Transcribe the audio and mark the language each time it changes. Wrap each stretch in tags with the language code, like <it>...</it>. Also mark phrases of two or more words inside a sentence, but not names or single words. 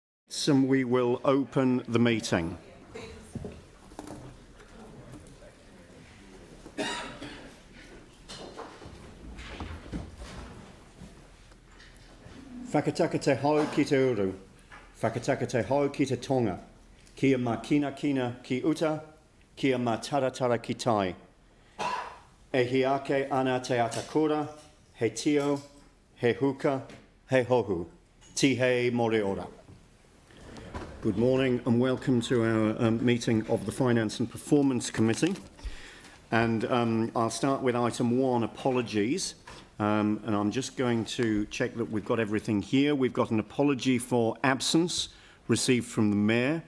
<en>So we will open the meeting.</en> <mi>Whakataka te hau ki te uru. Whakataka te hau ki te tonga. Kia mā kina ki uta. Kia mā taratara ki tai. E hiake ana te atakura. He tio. He huka. He hohu. Tihei mori ora.</mi> <en>Good morning and welcome to our meeting of the Finance and Performance Committee. And I'll start with item 1, apologies. And I'm just going to check that we've got everything here. We've got an apology for absence received from the Mayor.</en>